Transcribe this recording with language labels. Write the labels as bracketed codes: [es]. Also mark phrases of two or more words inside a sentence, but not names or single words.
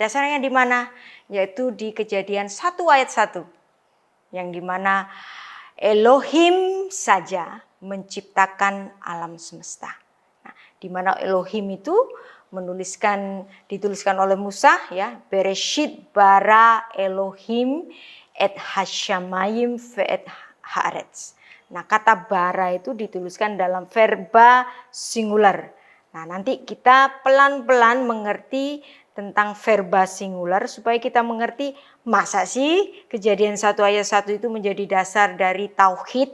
[id] Dasarnya di mana? Yaitu di Kejadian 1 ayat 1. Yang di mana Elohim saja menciptakan alam semesta. Nah, di mana Elohim itu dituliskan oleh Musa, ya, [he] בראשית ברא אלהים את השמים ואת הארץ. [id] Nah, kata bara itu dituliskan dalam verba singular. Nah, nanti kita pelan-pelan mengerti tentang verba singular supaya kita mengerti masa sih Kejadian 1 ayat 1 itu menjadi dasar dari tauhid?